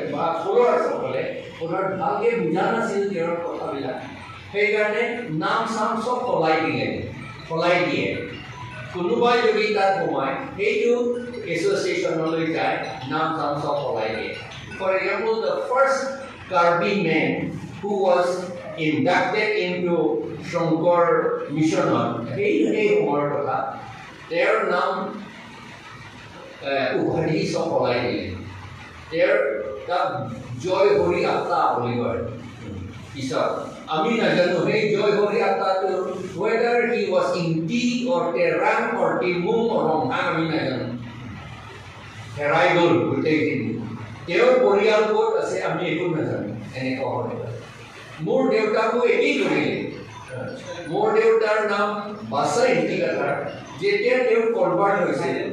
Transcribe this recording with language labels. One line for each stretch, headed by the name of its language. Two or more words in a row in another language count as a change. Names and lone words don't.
Assamese: বা ফলোৱাৰ্ছসকলে পুনৰ ভালকৈ বুজা নাছিল তেওঁৰ কথাবিলাক সেইকাৰণে নাম চাম চব সলাই দিয়ে কোনোবাই যদি তাত সোমায় সেইটো এছ'চিয়েশ্যনলৈ যায় নাম চাম চব সলাই দিয়ে
English: for example the first Karbi man who was inducted into Shankar Mission
Assamese: সেই সময়ৰ কথা তেওঁৰ নাম উপাধি চব সলাই দিলে তেওঁৰ তাত জয় হৰি আত্মা বুলি কয় পিছত আমি নাজানো সেই জয় হৰি আত্মাটো
English: whether he was in T or Terang or Timung or Rongha
Assamese: আমি নাজানো হেৰাই গ'ল গোটেইখিনি তেওঁৰ পৰিয়াল ক'ত আছে আমি একো নাজানো এনেকুৱা হয় মোৰ দেউতাকো একেই কৰিলে মোৰ দেউতাৰ নাম বাছাই হিটিকাটাৰ যেতিয়া তেওঁ কনভাৰ্ট হৈছিল